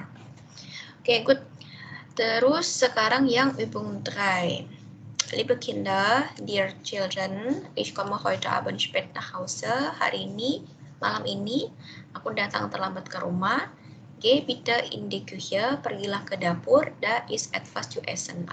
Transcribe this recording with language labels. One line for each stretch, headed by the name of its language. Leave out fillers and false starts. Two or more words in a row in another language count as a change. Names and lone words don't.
Indonesian: Oke, good. Terus sekarang yang Übung 3.
German: Liebe Kinder,
English: dear children,
German: ich komme heute Abend spät nach Hause.
Indonesian: Hari ini, malam ini, aku datang terlambat ke rumah.
German: Geh bitte in die Küche,
Indonesian: pergilah ke dapur,
German: da ist etwas zu essen.